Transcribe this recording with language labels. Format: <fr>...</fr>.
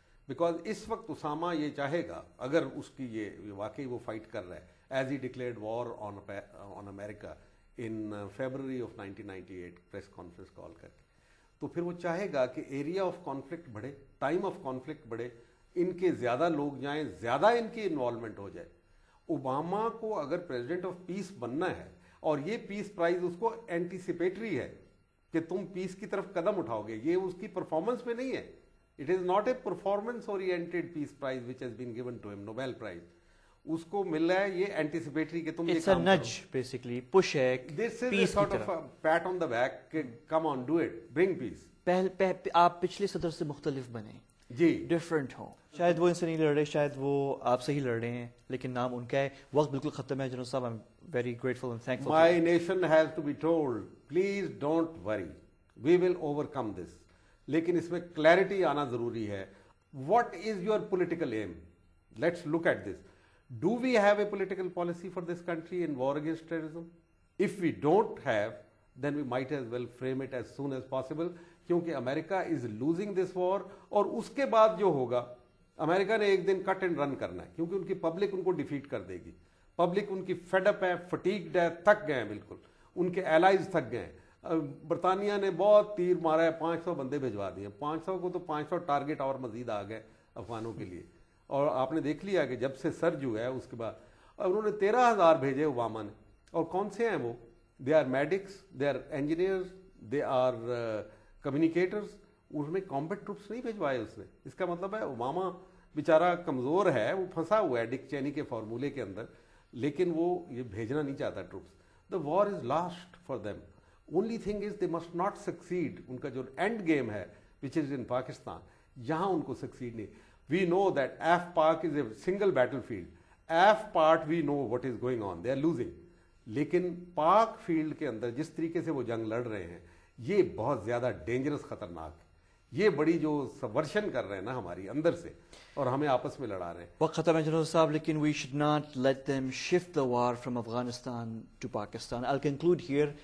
<ur>Because اس وقت اسامہ یہ چاہے گا، اگر اس کی یہ واقعی وہ فائٹ کر رہا ہے،</ur> <en>as he declared war on America in February of 1998 press conference</en> <ur>کال کر کے، تو پھر وہ چاہے گا کہ ایریا آف کانفلکٹ بڑھے، ٹائم آف کانفلکٹ بڑھے، ان کے زیادہ لوگ جائیں، زیادہ ان کی انوالومنٹ ہو جائے. اوباما کو اگر پریزیڈنٹ آف پیس بننا ہے، اور یہ پیس پرائز اس کو اینٹیسپیٹری ہے کہ تم پیس کی طرف قدم اٹھاؤ گے، یہ اس کی پرفارمنس میں نہیں ہے.</ur> <en>It is not a performance oriented peace prize which has been given to him, Nobel Prize.</en> <ur>اس کو مل رہا ہے یہ اینٹیسپیٹری کہ تم یہ کام کرو.</ur> <en>It's a nudge basically, push ہے This is a sort of a pat on the back</en> <ur>کہ</ur> <en>come on do it, bring peace.</en> <ur>آپ پچھلے صدر سے مختلف بنیں، جی ڈفرنٹ ہوں. شاید وہ ان سے نہیں لڑ رہے، شاید وہ آپ سے ہی لڑ رہے ہیں، لیکن نام ان کا ہے. وقت بالکل ختم ہے جنرل صاحب.</ur> <en>I'm very grateful and thankful. My nation has to be told, please don't worry, we will overcome this.</en> <ur>لیکن اس میں کلیئرٹی آنا ضروری ہے.</ur> <en>What is your political aim? Let's look at this. Do we have a political policy for this country in war against terrorism? If we don't have then we might as well frame it as soon as possible, کیونکہ America is losing this war.</en> <ur>اور اس کے بعد جو ہوگا، امریکہ نے ایک دن کٹ and run کرنا ہے، کیونکہ ان کی پبلک ان کو ڈیفیٹ کر دے گی. پبلک ان کی فیڈ اپ ہے، فٹیگڈ ہے، تھک گئے ہیں بالکل، ان کے الائز تھک گئے ہیں. برطانیہ نے بہت تیر مارا ہے، 500 بندے بھجوا دیے. 500 کو تو 500 ٹارگٹ اور مزید آ گئے افغانوں کے لیے. اور آپ نے دیکھ لیا کہ جب سے سرج ہوا ہے اس کے بعد انہوں نے 13,000 بھیجے اوباما نے. اور کون سے ہیں وہ؟</ur> <en>They are medics, they are engineers, they are communicators.</en> <ur>اس میں کمبیٹ ٹروپس نہیں بھجوائے اس نے. اس کا مطلب ہے اوباما بیچارہ کمزور ہے، وہ پھنسا ہوا ہے ڈک چینی کے فارمولے کے اندر، لیکن وہ یہ بھیجنا نہیں چاہتا troops.</ur> <en>The war is lost for them. Only thing is they must not succeed.</en> <ur>ان کا جو اینڈ گیم ہے</ur> <en>which is in</en> <ur>پاکستان، یہاں ان کو سکسیڈ نہیں.</ur> <en>We know that AF-Pak is a single battlefield. AF-Part we know what is going on. They are losing.</en> <ur>لیکن پاک field کے اندر جس طریقے سے وہ جنگ لڑ رہے ہیں، یہ بہت زیادہ ڈینجرس، خطرناک ہے. یہ بڑی جو سبورشن کر رہے ہیں نا ہماری اندر سے، اور ہمیں آپس میں لڑا رہے ہیں. وقت ختم ہے جنرل صاحب، لیکن</ur> <en>We should not let them shift the war from Afghanistan to Pakistan. I'll conclude here.</en>